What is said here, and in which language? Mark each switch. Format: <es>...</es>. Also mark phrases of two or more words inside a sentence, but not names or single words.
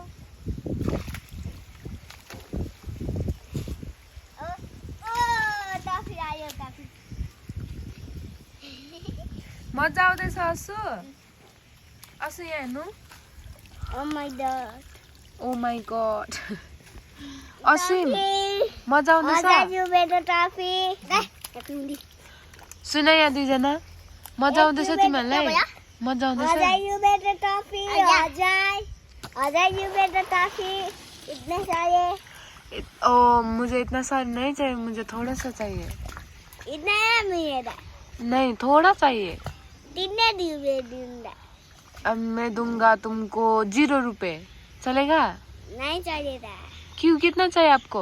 <ne>मजा आउँदैछ असु असु यहाँ हेर्नु</ne> <en>oh my god</en> <ne>असिम मजा आउँदैछ सुन यहाँ दुईजना मजा आउँदैछ तिमीहरूलाई मजा आउँदैछ</ne> <hi>ओ मुझे इतना सारा नहीं चाहिए मुझे थोड़ा सा चाहिए नहीं थोड़ा चाहिए अब मैं दूंगा तुमको 0 रुपए चलेगा नहीं चलेगा क्यों कितना चाहिए आपको</hi>